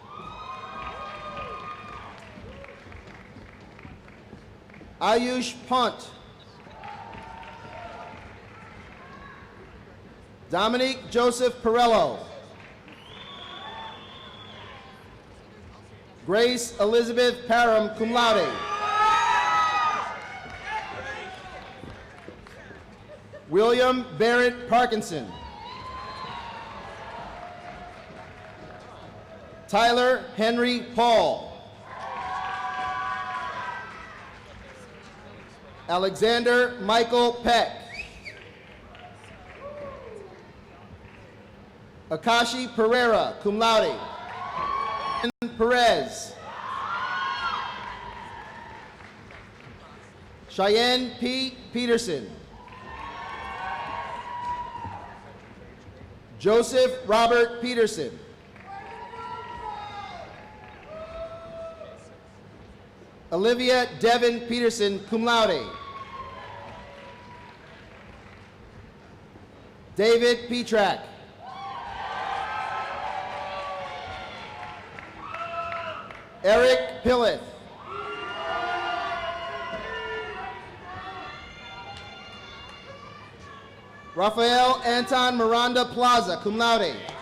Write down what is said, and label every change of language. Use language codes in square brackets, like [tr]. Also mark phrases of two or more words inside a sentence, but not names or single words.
[en] Ayush Pont. Dominique Joseph Perello. Grace Elizabeth Parham, [la] cum laude. [en] William Barrett Parkinson. Tyler Henry Paul. Alexander Michael Peck. Akashi Pereira, [la] cum laude. [en] Perez. Cheyenne P. Peterson. Joseph Robert Peterson. Olivia Devin Peterson, [la] cum laude. [en] David Petrak. Eric Pillith. Rafael Anton Miranda Plaza, [la] cum laude.